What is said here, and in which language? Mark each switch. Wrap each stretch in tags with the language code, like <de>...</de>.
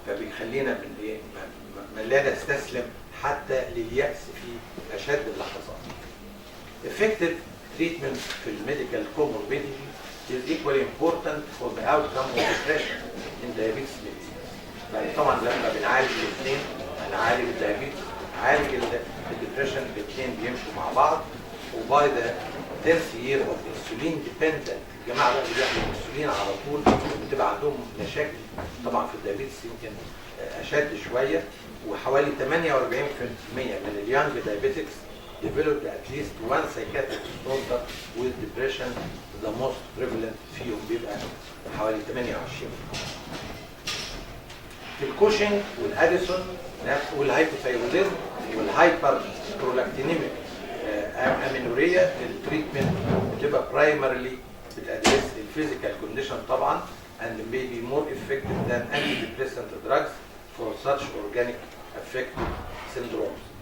<ar>بيخلينا من ايه ما لا نستسلم حتى لليأس في اشد اللحظات.</ar> <en>Effective treatment</en> <ar>في الميديكال</ar> <en>comorbidity is equally important for the outcome of depression in diabetes mellitus.</en> <ar>يعني طبعا لما بنعالج الاثنين، هنعالج الدايابيتس، نعالج الدبريشن، الاثنين بيمشوا مع بعض. وباي ذا</ar> <en>10th year of insulin dependent،</en> <ar>الجماعه بقى اللي بياخدوا انسولين على طول بتبقى عندهم مشاكل طبعا في الدايابيتس يمكن اشد شويه. وحوالي 48% من اليانج دايابيتكس</ar> <en>developed at least one psychiatric disorder with depression. the most prevalent</en> <ar>فيهم بيبقى حوالي 28. في الكوشنج والاديسون والهايبوثايروديزم والهايبر برولاكتينيميك امينوريا، التريتمنت بتبقى برايمرلي بتادريس الفيزيكال كونديشن طبعا</ar> <en>and may be more effective than antidepressant drugs for such organic affective syndromes.</en>